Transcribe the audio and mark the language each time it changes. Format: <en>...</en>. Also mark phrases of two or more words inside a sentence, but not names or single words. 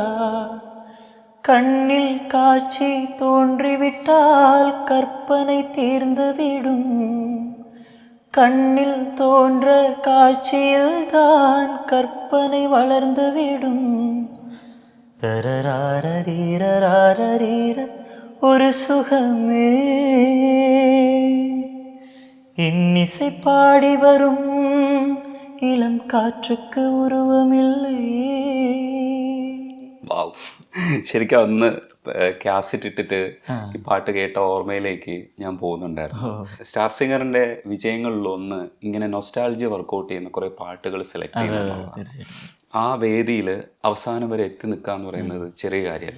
<ta>கண்ணில் காட்சி தோன்றிவிட்டால் கற்பனை தீர்ந்துவிடும், கண்ணில் தோன்ற காட்சியில்தான் கற்பனை வளர்ந்துவிடும். தரராரீரராரீர ஒரு சுகமே, இன்னிசை பாடி வரும் இளம் காற்றுக்கு உருவமில்லை.</ta> <ml>ശരിക്കും അന്ന് കാസറ്റ് ഇട്ടിട്ട് ഈ പാട്ട് കേട്ട ഓർമ്മയിലേക്ക് ഞാൻ പോകുന്നുണ്ടായിരുന്നു. സ്റ്റാർ സിംഗറിന്റെ വിജയങ്ങളിലൊന്ന് ഇങ്ങനെ നൊസ്റ്റാൾജിയ വർക്കൗട്ട് ചെയ്യുന്ന കുറെ പാട്ടുകൾ സെലക്ട് ചെയ്യുന്നത്. ആ വേദിയിൽ അവസാനം വരെ എത്തി നിൽക്കുക എന്ന് പറയുന്നത് ചെറിയ കാര്യമല്ല.</ml>